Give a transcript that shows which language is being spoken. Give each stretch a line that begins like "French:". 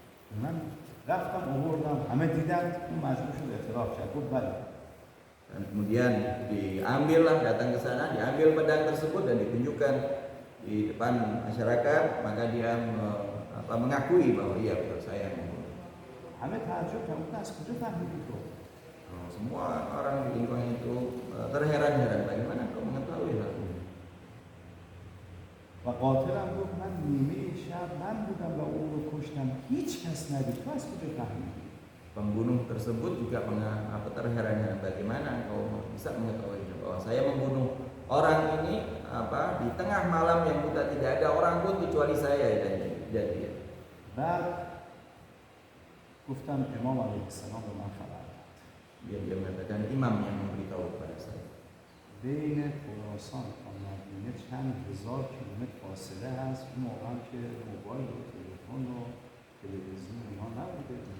Persian: من رفتم آوردم، همه دیدن، اون مجبور شد اعتراف کرد. گفت بله
Indonesian: Dan kemudian diambillah, datang ke sana, diambil pedang tersebut dan ditunjukkan di depan masyarakat, maka dia mengakui bahwa iya betul saya yang membunuh.
Persian: همه تعجب کردن از کجا فهمیدی تو؟
Indonesian: Semua orang di lingkungan itu terheran-heran, bagaimana kau mengetahui hal ini?
Persian: و قاتلم گفت من نیمه شب من بودم و او رو کشتم هیچ کس ندید تو از کجا فهمیدی؟
Indonesian: Pembunuh tersebut juga terheran-heran, bagaimana kau bisa mengetahui bahwa saya membunuh orang ini di tengah malam yang buta, tidak ada orang pun kecuali saya dan dia.
Persian: بعد گفتم امام علیه السلام به من خبر داد.
Indonesian: Dia mengatakan imam yang memberitahu kepada saya.
Persian: بین خراسان تا مدینه چند هزار کیلومتر فاصله هست. اون موقع هم که موبایل و تلفن و تلویزیون ما نبوده.